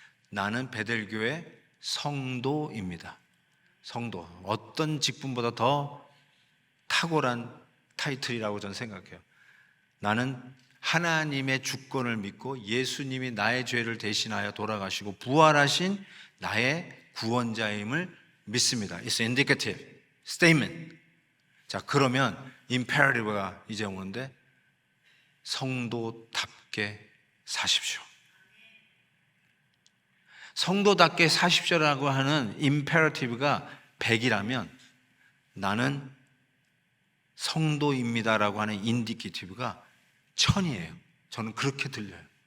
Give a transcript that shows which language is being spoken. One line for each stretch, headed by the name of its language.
Korean: 나는 베델교회 성도입니다. 성도. 어떤 직분보다 더 탁월한 타이틀이라고 저는 생각해요. 나는 하나님의 주권을 믿고 예수님이 나의 죄를 대신하여 돌아가시고 부활하신 나의 구원자임을 믿습니다.
English: It's indicative statement.
Korean: 자, 그러면 imperative가 이제 오는데 성도답게 사십시오. 성도답게 사십시오라고 하는 imperative가 100이라면 나는 성도입니다라고 하는 indicative가 1000이에요. 저는 그렇게 들려요.